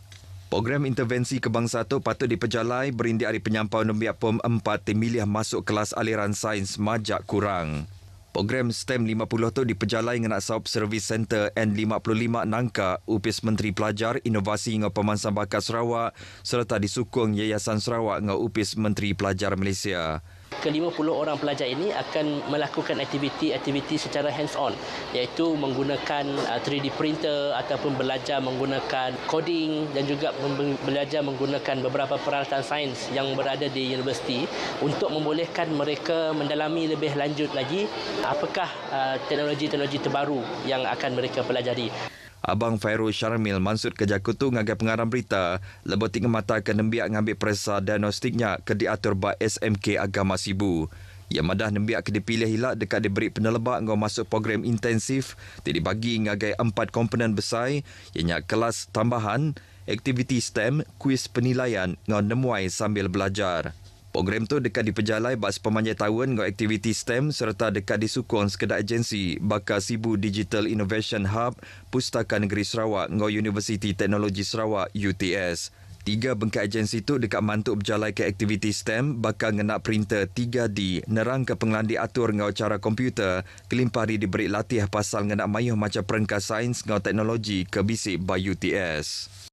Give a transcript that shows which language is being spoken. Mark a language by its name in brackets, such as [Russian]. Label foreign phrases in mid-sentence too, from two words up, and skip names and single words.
[Iban] Program intervensi kebangsa tu patut diperjalai berindi hari penyampau nembiak POM 4 milih masuk kelas aliran sains majak kurang. Program STEM 50 tu diperjalai dengan Asaup Service Center N55 Nangka, Upis Menteri Pelajar, Inovasi ngau Pemansang Bakat Sarawak serta disukung Yayasan Sarawak ngau Upis Menteri Pelajar Malaysia. [Malay] Ke-50 orang pelajar ini akan melakukan aktiviti-aktiviti secara hands-on, iaitu menggunakan [English] 3D printer [Malay] ataupun belajar menggunakan coding dan juga belajar menggunakan beberapa peralatan sains yang berada di universiti untuk membolehkan mereka mendalami lebih lanjut lagi apakah teknologi-teknologi terbaru yang akan mereka pelajari. [Iban] Abang Fairul Syarmil mansud kerja kutu ngagai pengarang berita lebih tinggal mata ke nembiak ngambil perasa diagnostiknya ke diatur ba SMK Agama Sibu. Ia madah nembiak ke dipilih hilak dekat diberi penelebak ngau masuk program intensif dibagi ngagai 4 komponen besar ianya kelas tambahan, aktiviti STEM, kuis penilaian ngau nemuai sambil belajar. Program tu dekat diperjalai bak sepemanjang tahun ngau aktiviti STEM serta dekat disukong sekedar agensi bakal Sibu Digital Innovation Hub Pustaka Negeri Sarawak ngau Universiti Teknologi Sarawak UTS. 3 bengkai agensi tu dekat mantuk berjalai ke aktiviti STEM bakal ngenak printer 3D nerang ke pengelandi atur ngau cara komputer kelimpah diberi latih pasal ngenak mayuh macam perengkas sains ngau teknologi ke bisik by UTS.